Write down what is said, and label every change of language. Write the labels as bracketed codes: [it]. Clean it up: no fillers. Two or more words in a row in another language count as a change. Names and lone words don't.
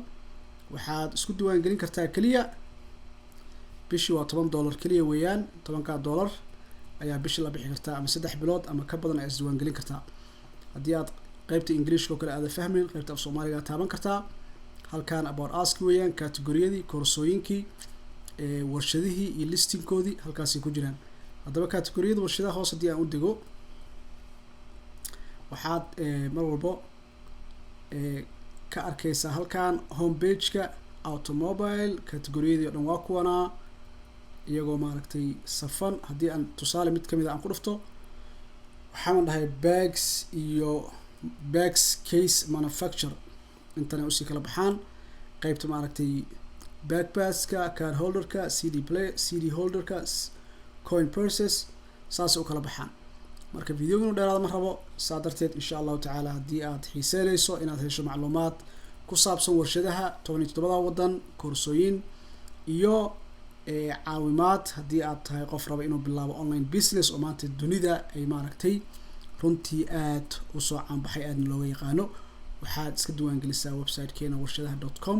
[so] waxaad isku diiwaan gelin kartaa kaliya bishii waa $10 kaliya weeyaan. $10 ayaa bishii la bixi kartaa, ama 3 bilood ama ka badan ayaa isdiiwaan gelin kartaa. haddii aad qaybta Englishka oo kale aad fahmin, qaybta af Soomaaliga taaban kartaa. halkan about ask weeyaan, category-yadii, koorsooyinkii, warshadihii iyo listing-koodii halkaasay ku jiraan. haddaba category-yada warshadaha hoos haddii aan u dego, waxaad mar walbo ka arkaysaa halkan [en] home page-ka automobile [so] category-yadii oo dhan waa kuwana iyagoo maaragtay safan. haddii aan tusaale mid kamid ah aan ku dhufto, waxaan dhahay bags iyo [en] bags case manufacture, [so] intana usii kala baxaan. qaybta maaragtay backpacks-ka, [en] card holder-ka, CD holder-ka, coin purses, [so] saas u kala baxaan. marka videogan dheeraad ma rabo, saa darteed [ar] إن شاء الله تعالى [so] haddii aad xiiseynayso inaad hesho macluumaad ku saabsan warshadaha 17 wadan, koorsooyin iyo caawimaad haddii aad tahay qof raba inuu bilaabo [en] online business [so] oo maanta dunida ay maaragtay runtii aad u soo caanbaxay, aadna looga yaqaano, waxaad iska diiwaan gelisaa website-keena warshadaha.com.